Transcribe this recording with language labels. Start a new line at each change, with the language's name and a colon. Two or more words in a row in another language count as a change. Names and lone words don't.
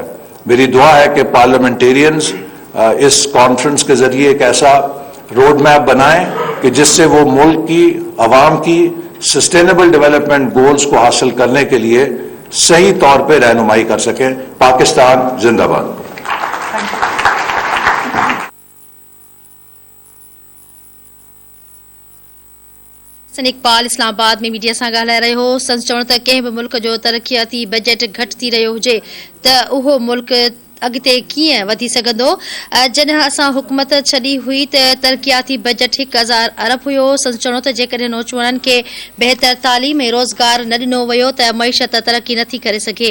Urdu: میری دعا ہے کہ پارلیمنٹیرینز اس کانفرنس کے ذریعے ایک ایسا روڈ میپ بنائیں کہ جس سے وہ ملک کی عوام کی سسٹینیبل ڈیولپمنٹ گولز کو حاصل کرنے کے لیے صحیح طور پہ رہنمائی کر سکیں. پاکستان زندہ باد. اقبال اسلام آباد میں میڈیا سے
Sindhi: ॻाल्हाए रहियो हो. संस चवण त कंहिं बि मुल्क जो तरक़ियाती बजट घटि थी रहियो हुजे त उहो मुल्क अॻिते कीअं वधी सघंदो. जॾहिं असां हुकूमत छॾी हुई त तरक़ियाती बजट 1000 अरब हुयो. संस चवण त जेकॾहिं नौजवाननि खे बहितर तालीम ऐं रोज़गार न ॾिनो वियो त मईशत तरक़ी नथी करे सघे.